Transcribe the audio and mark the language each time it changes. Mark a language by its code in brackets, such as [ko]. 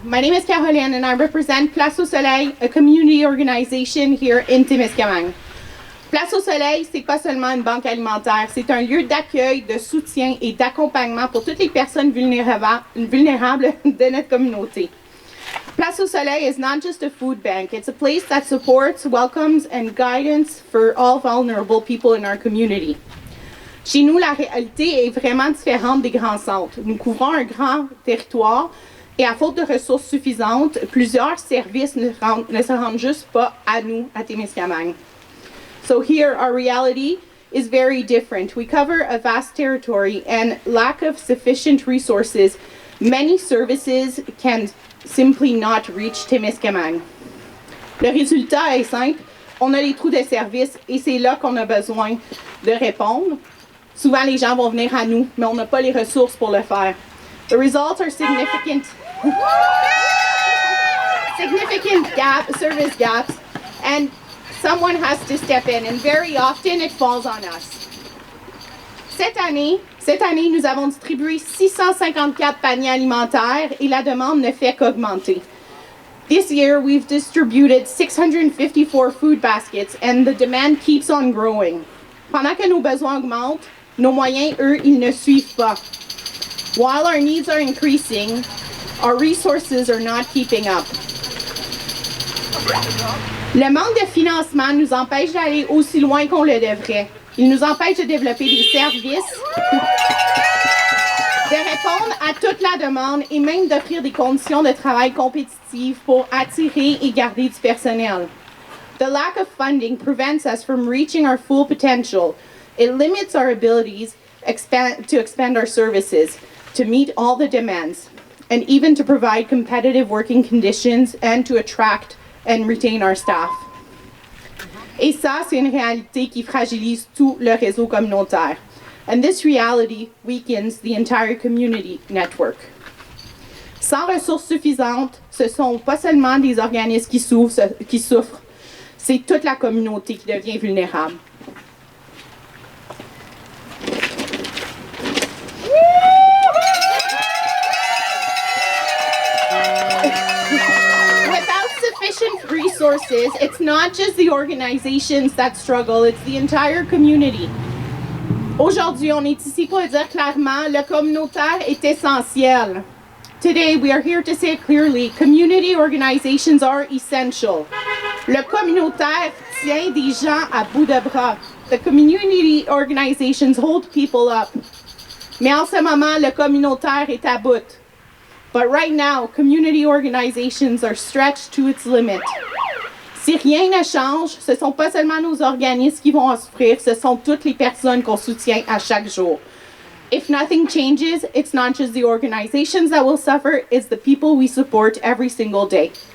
[en] My name is Caroline and I represent Place au Soleil, a community organization here in Témiscamingue. [fr] Place au Soleil, c'est pas seulement une banque alimentaire, c'est un lieu d'accueil, de soutien et d'accompagnement pour toutes les personnes vulnérables de notre communauté. [en] Place au Soleil is not just a food bank, it's a place that supports, welcomes, and guidance for all vulnerable people in our community. [fr] Chez nous, la réalité est vraiment différente des grands centres. Nous couvrons un grand territoire et à faute de ressources suffisantes, plusieurs services ne se rendent juste pas à nous, à Témiscamingue. [en] So here, our reality is very different. We cover a vast territory and lack of sufficient resources. Many services can simply not reach Témiscamingue. [fr] Le résultat est simple. On a des trous de service et c'est là qu'on a besoin de répondre. Souvent, les gens vont venir à nous, mais on n'a pas les ressources pour le faire. [en] The results are significant service gaps, and someone has to step in, and very often it falls on us. [fr] Cette année, nous avons distribué 654 paniers alimentaires et la demande ne fait qu'augmenter. [en] This year, we've distributed 654 food baskets, and the demand keeps on growing. [fr] Pendant que nos besoins augmentent, nos moyens, eux, ils ne suivent pas. [en] While our needs are increasing, our resources are not keeping up. [fr] Le manque de financement nous empêche d'aller aussi loin qu'on le devrait. Il nous empêche de développer des services, de répondre à toute la demande et même d'offrir des conditions de travail compétitives pour attirer et garder du personnel. [en] The lack of funding prevents us from reaching our full potential. It limits our abilities to expand our services, to meet all the demands, and even to provide competitive working conditions and to attract and retain our staff. [fr] Et ça, c'est une réalité qui fragilise tout le réseau communautaire. [en] And this reality weakens the entire community network. [fr] Sans ressources suffisantes, ce sont pas seulement des organismes qui souffrent, c'est toute la communauté qui devient vulnérable. [en] Without sufficient resources, it's not just the organizations that struggle, it's the entire community. [fr] Aujourd'hui, on est ici pour dire clairement, le communautaire est essentiel. [en] Today, we are here to say it clearly, community organizations are essential. [fr] Le communautaire tient des gens à bout de bras. [en] The community organizations hold people up. [fr] Mais en ce moment, le communautaire est à bout. [en] But right now, community organizations are stretched to its limit. [fr] Si rien ne change, ce ne sont pas seulement nos organismes qui vont en souffrir, ce sont toutes les personnes qu'on soutient à chaque jour. [en] If nothing changes, it's not just the organizations that will suffer, it's the people we support every single day.